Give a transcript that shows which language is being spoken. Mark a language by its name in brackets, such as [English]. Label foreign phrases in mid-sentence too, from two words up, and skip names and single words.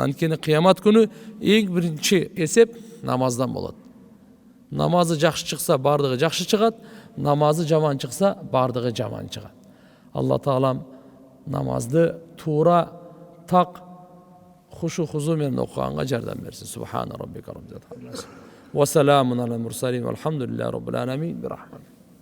[Kyrgyz] Анткени кыямат күнү эң биринчи эсеп намаздан болот. Намазы жакшы чыкса, бардыгы жакшы чыгат, намазы жаман чыкса, бардыгы жаман чыгат. Алла Таалам намазды туура, так, [Arabic] خشوع خضوع [Kyrgyz] менен окуганга жардам берсин. [Arabic] سبحان ربك رب العزة. وسلام على المرسلين. والحمد لله رب العالمين. Бирахматih.